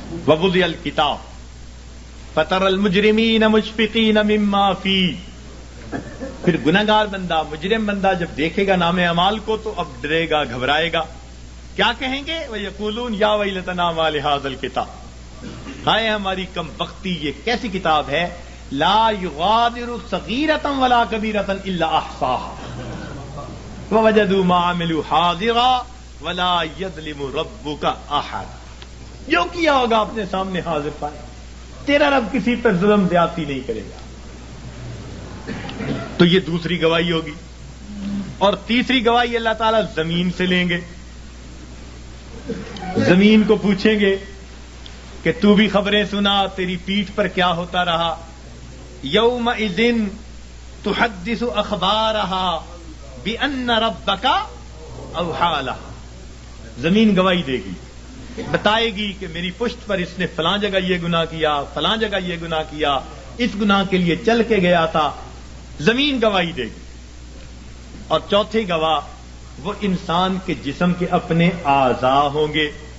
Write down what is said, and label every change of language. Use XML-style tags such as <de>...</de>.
<ar>ووضع الکتاب فتری المجرمین مشفقین مما فیہ.</ar> <ur>پھر گنہگار بندہ، مجرم بندہ جب دیکھے گا نام اعمال کو تو اب ڈرے گا، گھبرائے گا. کیا کہیں گے؟</ur> <ar>وَيَقُولُونَ يَا وَيْلَتَنَا مَا لِهَٰذَا الْكِتَابِ،</ar> <ur>ہائے ہماری کم بختی، یہ کیسی کتاب ہے.</ur> <ar>لا يغادر صغیرة ولا کبیرة الا احصاها ووجدوا ما عملوا حاضرا ولا يظلم ربك احد.</ar> <ur>جو کیا ہوگا اپنے سامنے حاضر پائے، تیرا رب کسی پر ظلم زیادتی نہیں کرے گا. تو یہ دوسری گواہی ہوگی. اور تیسری گواہی اللہ تعالیٰ زمین سے لیں گے. زمین کو پوچھیں گے کہ تو بھی خبریں سنا، تیری پیٹھ پر کیا ہوتا رہا.</ur> <ar>یومئذ تحدث اخبارها بان ربک اوحی لها.</ar> <ur>زمین گواہی دے گی، بتائے گی کہ میری پشت پر اس نے فلاں جگہ یہ گناہ کیا، فلاں جگہ یہ گناہ کیا، اس گناہ کے لیے چل کے گیا تھا. زمین گواہی دے گی. اور چوتھے گواہ وہ انسان کے جسم کے اپنے اعضاء ہوں گے.</ur>